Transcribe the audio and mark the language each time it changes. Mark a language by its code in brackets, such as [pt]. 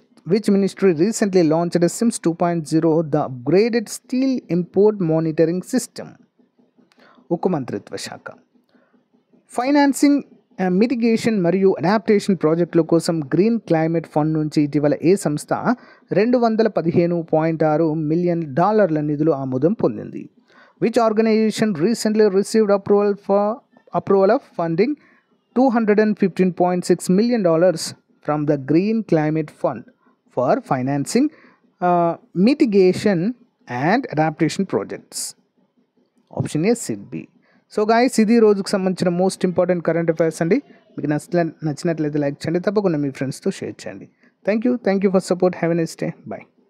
[en] Which ministry recently launched SIMS 2.0 the upgraded steel import monitoring system? [te] ఉక్కు మంత్రిత్వ శాఖ. Financing, mitigation మరియు adaptation ప్రాజెక్టుల కోసం గ్రీన్ క్లైమేట్ ఫండ్ నుంచి ఇటీవల ఏ సంస్థ $215.6 మిలియన్ నిధులు ఆమోదం పొందింది? [en] Which organization recently received approval of funding $215.6 million from the Green Climate Fund for financing mitigation and adaptation projects? Option A SIDBI. [te] So guys, ఇది రోజుకు సంబంధించిన మోస్ట్ ఇంపార్టెంట్ కరెంట్ అఫైర్స్ అండి. మీకు నచ్చినట్లయితే లైక్ చేయండి, తప్పకుండా మీ ఫ్రెండ్స్తో షేర్ చేయండి. [en] Thank you for support. Have a nice day. Bye.